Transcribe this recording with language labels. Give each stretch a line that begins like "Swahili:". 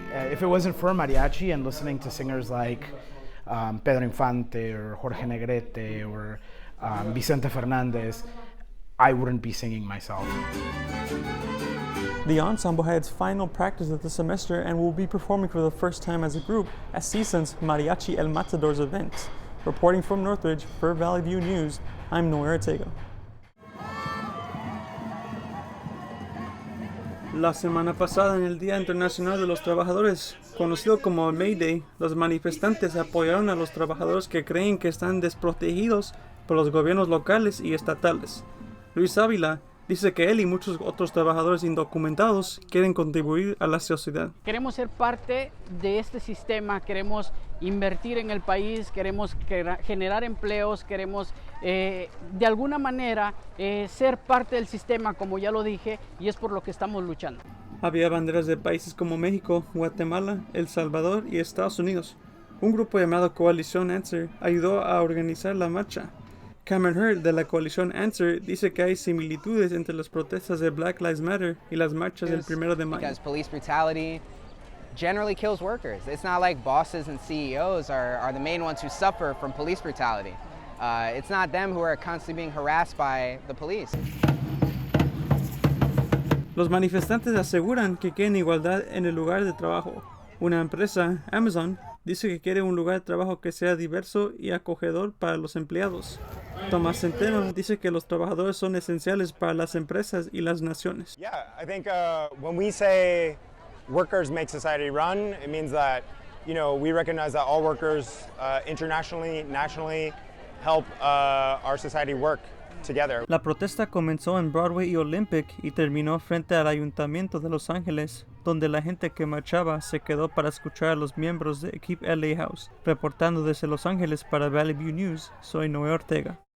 English: If it wasn't for mariachi and listening to singers like Pedro Infante or Jorge Negrete or Vicente Fernandez, I wouldn't be singing myself. The ensemble had its final practice of the semester and will be performing for the first time as a group at CSUN's Mariachi El Matador's event. Reporting from Northridge for Valley View News, I'm Noe Ortega.
Spanish: La semana pasada, en el Día Internacional de los Trabajadores, conocido como May Day, los manifestantes apoyaron a los trabajadores que creen que están desprotegidos por los gobiernos locales y estatales. Luis Ávila dice que él y muchos otros trabajadores indocumentados quieren contribuir a la sociedad. Queremos ser parte de este sistema, queremos invertir en el país, queremos generar empleos, queremos de alguna manera ser parte del sistema, como ya lo dije, y es por lo que estamos luchando. Había banderas de países como México, Guatemala, El Salvador y Estados Unidos. Un grupo llamado Coalición Answer ayudó a organizar la marcha. Cameron Hurd de la coalición Answer dice que hay similitudes entre las protestas de Black Lives Matter y las marchas del 1 de mayo.
English: Because police brutality generally kills workers. It's not like bosses and CEOs are the main ones who suffer from police brutality. It's not them who are constantly being harassed by the police.
Spanish: Los manifestantes aseguran que quieren igualdad en el lugar de trabajo. Una empresa, Amazon, dice que quiere un lugar de trabajo que sea diverso y acogedor para los empleados. Tomás Centeno dice que los trabajadores son esenciales para las empresas y las naciones.
English: Yeah, I think when we say workers make society run, it means that, we recognize that all workers internationally, nationally help our society work together.
Spanish: La protesta comenzó en Broadway y Olympic y terminó frente al Ayuntamiento de Los Ángeles, donde la gente que marchaba se quedó para escuchar a los miembros de Keep LA House. Reportando desde Los Ángeles para Valley View News, soy Noe Ortega.